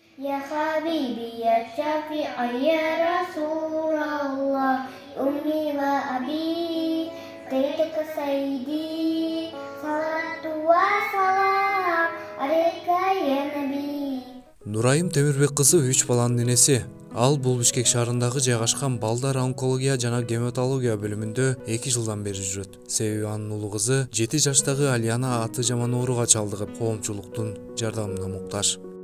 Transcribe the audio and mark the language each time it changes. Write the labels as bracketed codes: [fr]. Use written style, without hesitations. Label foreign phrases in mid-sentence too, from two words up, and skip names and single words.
[ar] يا حبيبي يا شفيعي يا رسول الله أمي وأبي قيدك سيدي صلاة وسلام عليك يا نبي. [ky] Нурайым Темирбек кызы 3 баланын энеси. Ал бул Бишкек шаарындагы жайгашкан балдар онкология жана гематология бөлүмүндө 2 жылдан бери жүрөт. Себеби анын улуу кызы 7 жаштагы Алияна аты жаман ооруга чалдыгып, коомчулуктун жардамына муктаж.